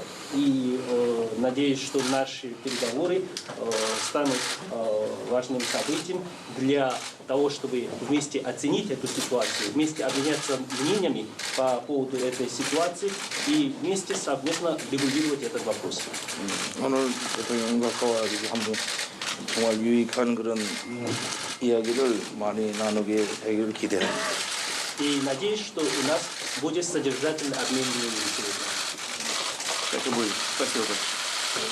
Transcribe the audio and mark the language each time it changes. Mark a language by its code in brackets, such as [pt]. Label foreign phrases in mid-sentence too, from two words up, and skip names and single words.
[ru] И надеюсь, что наши переговоры станут важным событием для того, чтобы вместе оценить эту ситуацию, вместе обменяться мнениями по поводу этой ситуации и вместе совместно регулировать этот вопрос. [ko] 오늘 대통령과 가지고 한번 정말 유익한 그런 이야기를 많이 나누게 되기를 기대합니다. [ru] И надеюсь, что у нас будет содержательный обмен мнениями сегодня. Это будет. Спасибо большое.